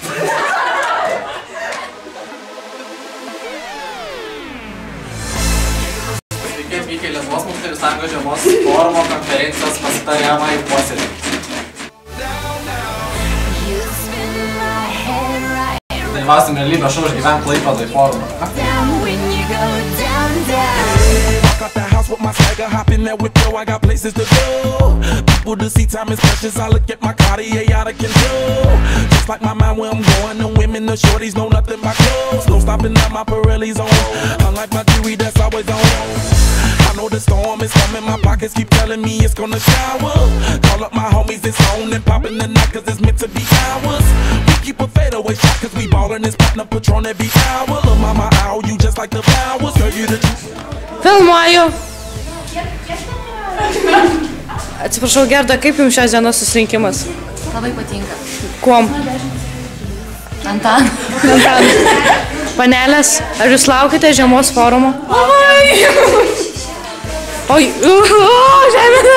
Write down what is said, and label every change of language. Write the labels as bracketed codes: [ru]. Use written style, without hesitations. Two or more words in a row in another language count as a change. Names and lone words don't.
[lt] Sveiki atvykę į Lietuvos moksleivių sąjungos žiemos forumo konferencijos pasitariamąjį posėdį. Dalyvausim realybės šou Išgyvenk Klaipėdoj forumą. [en] Got the house with my swagger, hop in that whip, yo, I got places to go. People to see, time is precious, I look at my Cartier out of control. Just like my mind where I'm going, the women, the shorties know nothing but clothes. No stopping at my Pirelli's on, unlike my jewelry that's always on. I know the storm is coming, my pockets keep telling me it's gonna shower. Call up my homies, it's on and popping the night cause it's meant to be ours. We keep a fadeaway shot cause we ballin' this platinum Patron every hour. Look mama, ow, you just like the flowers, girl, you the truth. [lt] Filmuoju. Atsiprašau, Gerda, kaip jums šios dienos susirinkimas? Labai patinka. Kuom? Antan. Panelės, ar jūs laukite žiemos forumo? Oi, žemė.